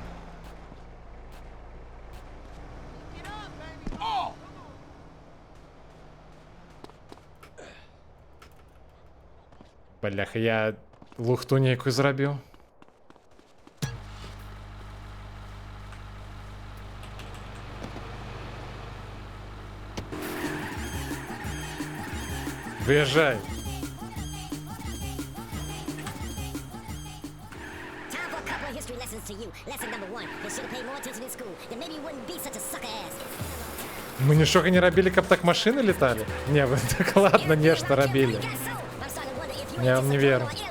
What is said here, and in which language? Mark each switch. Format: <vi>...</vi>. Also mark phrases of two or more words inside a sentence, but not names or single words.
<be>Бляха, я лухту нейкую зрабіў. Выязджай.</be> <en>History lessons to you. Lesson number 1. You should have paid more attention in school. Then maybe you wouldn't be such a sucker ass.</en> <be>Мы нічога не рабілі, каб так машины леталі? Не, вы так ладно, нешта рабілі. Я вам не веру.</be>